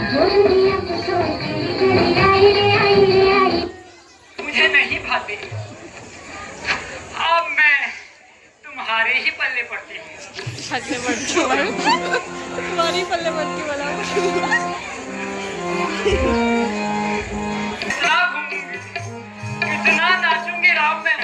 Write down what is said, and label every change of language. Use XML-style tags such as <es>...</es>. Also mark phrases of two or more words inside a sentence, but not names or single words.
<hi>वो दुनिया को छोड़ तेरी गली आई रे आई रे आई। मुझे नहीं भाते। अब मैं तुम्हारे ही पल्ले पड़ती हूँ। पल्ले पड़ती हूँ तुम्हारी पल्ले पड़ती वाला कितना घूमूंगी, कितना नाचूंगी राम में।</hi>